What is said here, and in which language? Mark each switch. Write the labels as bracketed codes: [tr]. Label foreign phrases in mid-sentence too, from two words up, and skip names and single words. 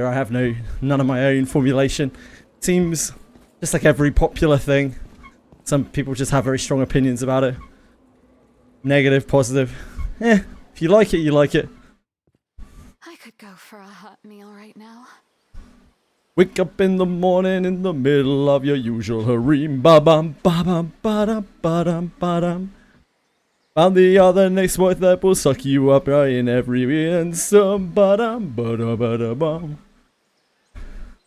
[en] I have none of my own formulation. Seems just like every popular thing. Some people just have very strong opinions about it. Negative, positive. If you like it, you like it. I could go for a hot meal right now. Wake up in the morning in the middle of your usual harem. Ba-bum, ba-bum, ba-dum, ba-dum, ba-dum. And the other next wife that will suck you up right in every instant. Ba-dum, ba-da-ba-da-bum.